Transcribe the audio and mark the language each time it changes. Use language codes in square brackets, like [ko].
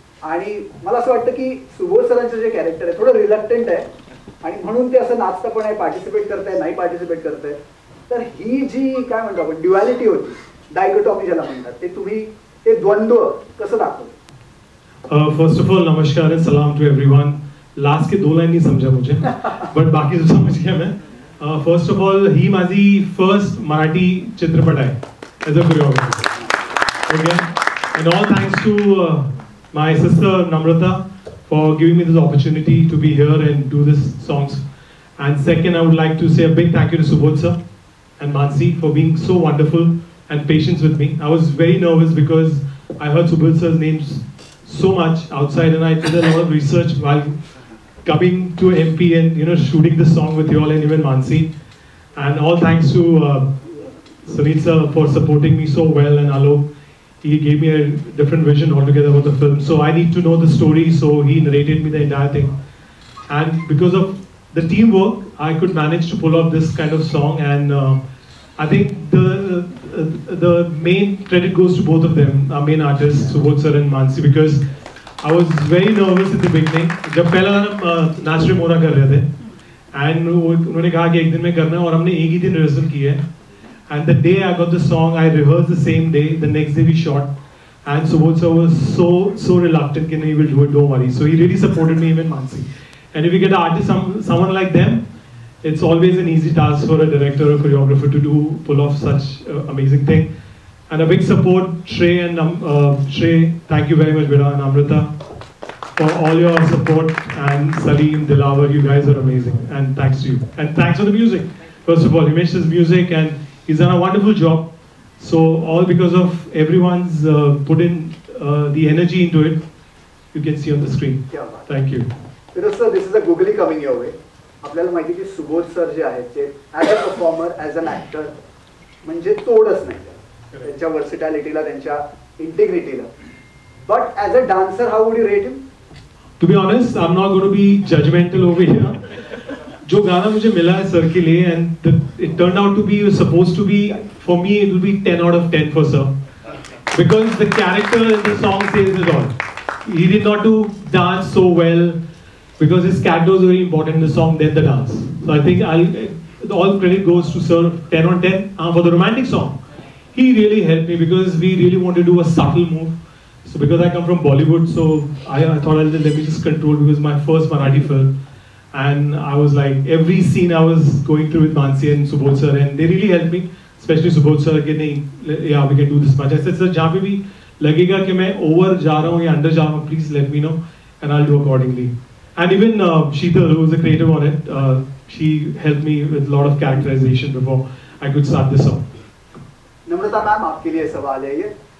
[mr] आणि मला असं वाटतं की सुबोध सरांचं जे कॅरेक्टर आहे थोडं रिलक्टंट आहे आणि म्हणून ते असं नाचतं पण आहे, पार्टिसिपेट करताय नाही पार्टिसिपेट करताय. तर ही जी काय म्हणतो आपण ड्युअलिटी होती, डायकोटॉमी ज्याला म्हणतात, ते तुम्ही ते द्वंद्व कसं दाखवलं? [en] First of all नमस्कार and सलाम to everyone. [hi] लास्ट के 2 लाइन नहीं समझा मुझे बट बाकी तो समझ गया मैं. [mr] फर्स्ट ऑफ ऑल ही माझी फर्स्ट मराठी चित्रपट आहे [en] As a choreographer. Okay, and all thanks to my sister Namrata for giving me this opportunity to be here and do this songs. And second, I would like to say a big thank you to Subodh sir and Mansi for being so wonderful and patient with me. I was very nervous because I heard Subodh sir's names so much outside, and I did a lot of research while coming to MP and shooting this song with you all and even Mansi. And all thanks to Sunil sir for supporting me so well, and Alok. He gave me a different vision altogether about the film. So I need to know the story, so he narrated me the entire thing. And because of the teamwork, I could manage to pull off this kind of song. And I think the main credit goes to both of them, our main artists, Subodh sir and Mansi, because I was very nervous in the beginning. [hi] जब पहला गाना नाच रे मोरा कर रहे थे, and उन्होंने कहा कि एक दिन में करना है, और हमने एक ही दिन रिहर्सल की है. [en] And the day I got the song, I rehearsed the same day. The next day we shot, and Subodh sir was so reluctant that he will do it. Don't worry. So he really supported me, even Mansi. And if you get an artist, someone like them, it's always an easy task for a director or choreographer to pull off such amazing thing. And a big support, Shrey and Shrey. Thank you very much, Beda and Amrita, for all your support. And Salim, Dilawar, you guys are amazing. And thanks to you. And thanks for the music. First of all, Himesh does music and he's done a wonderful job. So all because of everyone's put in the energy into it, you can see on the screen. Thank you. Because sir, this is a googly coming your way. [mr] आपल्याला माहिती की Subodh sir जे आहेत ते [en] as a performer, as an actor [mr] म्हणजे तोडच नाही त्यांच्या वर्सिटॅलिटीला, त्यांच्या इंटिग्रिटीला. [en] But as a dancer, how would you rate him? To be honest, I'm not going to be judgmental over here. [hi] जो गाना मुझे मिला है सर के लिए, [en] and it turned out to be supposed to be, for me it will be 10 out of 10 for sir, because the character in the song says it all. He did not do dance so well because his character was very important in the song than the dance. So I think all credit goes to sir, 10 on 10. For the romantic song, he really helped me because we really wanted to do a subtle move. So because I come from Bollywood, so I thought let me just control, because my first Marathi film. And I was like, every scene I was going through with Mansi and Subodh sir, and they really helped me, especially Subodh sir, [hi] कि नहीं, [en] yeah, we can do this much. I said, sir, [hi] जहाँ पे भी लगेगा कि मैं over जा रहा हूँ [en] या under जा रहा हूँ, please let me know, and I'll do accordingly. And even Sheetal, who was the creative on it, she helped me with a lot of characterization before I could start this song. [hi] Namrata ma'am, आपके लिए सवाल है ये.